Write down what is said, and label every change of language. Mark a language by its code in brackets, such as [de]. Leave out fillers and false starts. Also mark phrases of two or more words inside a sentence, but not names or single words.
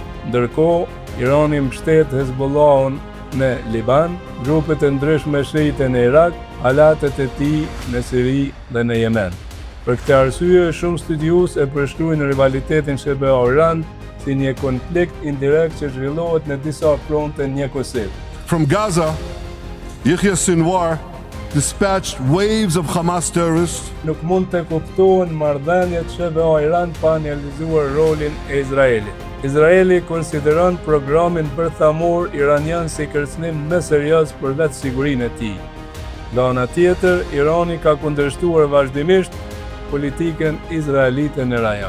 [sq] Ndërkohë, Irani mbështet Hezbollahun në Liban, grupet e ndryshme shiite në Irak, alatet e tij në Siri dhe në Yemen. Për këtë arsye, shumë studiues e përshkruajnë rivalitetin SBA-Iran si një konflikt indirekt që zhvillohet në disa fronte njëkohësisht. [en] From Gaza, Yahya Sinwar dispatched waves of Hamas terrorists. [sq] Nuk mund të kuptohen marrëdhëniet SBA-Iran pa analizuar rolin e Izraelit. Izraeli konsideron programin bërthamor iranian si kërcënim më serioz për vetë sigurinë e tij. Nga ana tjetër, Irani ka kundërshtuar vazhdimisht politikën izraelite në rajon.